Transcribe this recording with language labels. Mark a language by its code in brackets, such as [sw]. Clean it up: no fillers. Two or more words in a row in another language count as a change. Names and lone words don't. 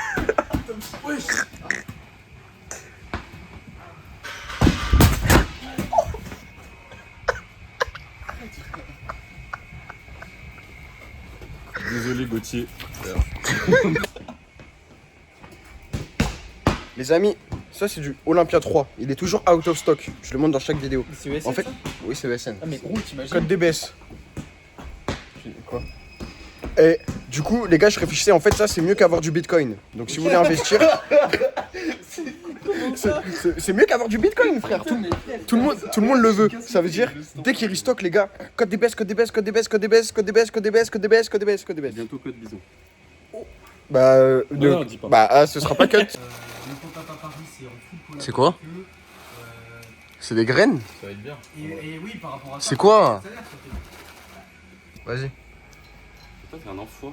[fr] Désolé Gauthier. Les amis, ça c'est du Olympia 3. Il est toujours [en] out of stock. [fr] Je le montre dans chaque vidéo. C'est ESN, En fait, ça oui, c'est ESN. Ah mais gros, t'imagines. Code DBS. Quoi? Et du coup, les gars, je réfléchissais, en fait, ça c'est mieux qu'avoir du bitcoin. Donc si vous voulez investir, c'est mieux qu'avoir du bitcoin, frère. Tout le monde le veut. Ça veut dire, dès qu'il restock, les gars, code DBS, code DBS, code DBS, code DBS, code DBS, code DBS, code DBS, code DBS, code DBS. Bientôt code bison. Bah, non, dis pas. bah, ah, ce sera pas cut. C'est quoi? C'est des graines? Ça va être bien. Et oui, par rapport à ça. C'est quoi? Vas-y. Toi, t'es un enfoiré.